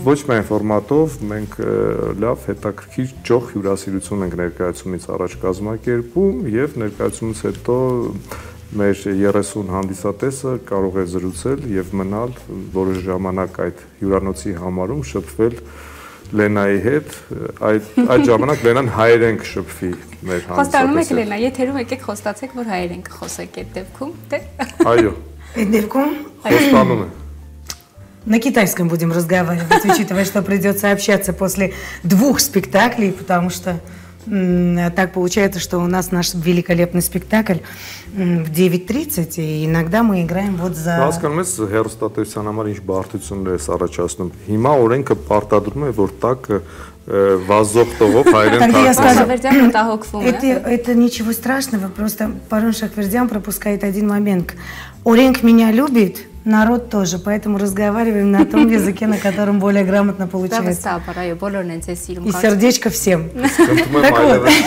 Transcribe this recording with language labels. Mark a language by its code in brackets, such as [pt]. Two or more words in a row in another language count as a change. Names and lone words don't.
[hy] Ոչ միայն ֆորմատով, մենք լավ հետաքրքիր ճոխ հյուրասիրություն ենք ներկայացումից առաջ կազմակերպում եւ ներկայացումից հետո մեր 30 հանդիսատեսը կարող է զրուցել եւ մնալ որոշ ժամանակ այդ հյուրանոցի համարում շփվել Լենայի հետ, այդ ժամանակ Լենան հայերեն կշփվի մեր հանդիսատեսը։ Խոստանում եք Լենա, եթերում եկեք խոստացեք, որ հայերեն կխոսեք այդ դեպքում, թե։ Այո։ Այդ դեպքում Խոստանում եմ։ [ru] на китайском будем разговаривать, учитывая, что придется общаться после 2 спектаклей, потому что так получается, что у нас наш великолепный спектакль в 9:30, и иногда мы играем вот за... [hy] Հասկանում ես հերոստատեսության համար ինչ բարդություններ է առաջացնում։ Հիմա օրենքը պարտադրում է, որ տակ վազող տողով հայերեն [ru] тактикой. Это ничего страшного, просто Парон Шахвердян пропускает один момент. Оренк меня любит, народ тоже, поэтому разговариваем на том языке, на котором более грамотно получается. И сердечко всем. Так вот.